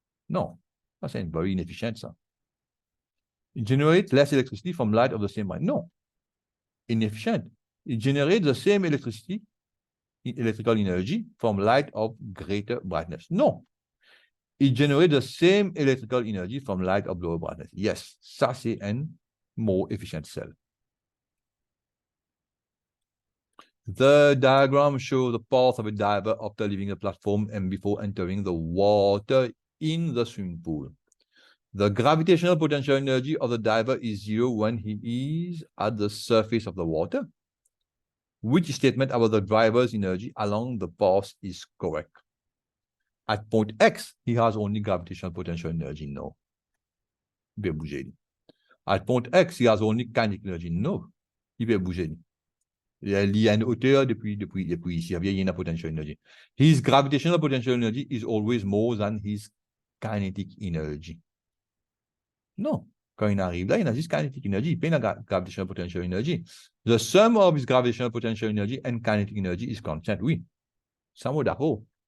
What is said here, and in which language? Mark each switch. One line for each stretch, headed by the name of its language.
English: No, that's very inefficient, sir. It generates less electricity from light of the same brightness. No, inefficient. It generates the same electrical energy from light of greater brightness. No, it generates the same electrical energy from light of lower brightness. Yes,
French: ça c'est un
English: more efficient cell. The diagram shows the path of a diver after leaving the platform and before entering the water in the swimming pool. The gravitational potential energy of the diver is zero when he is at the surface of the water. Which statement about the driver's energy along the path is correct? At point X, he has only gravitational potential energy. No.
French: Il peut bouger.
English: At point X, he has only kinetic energy.
French: No. Il peut bouger. Il y a une hauteur depuis ici. Il y a une potential energy.
English: His gravitational potential energy is always more than his kinetic energy. Non.
French: Quand il arrive là, il a juste kinetic energy. Il n'a pas gravitational potential energy.
English: The sum of his gravitational potential energy and kinetic energy is constant.
French: Oui. Ça m'a d'accord.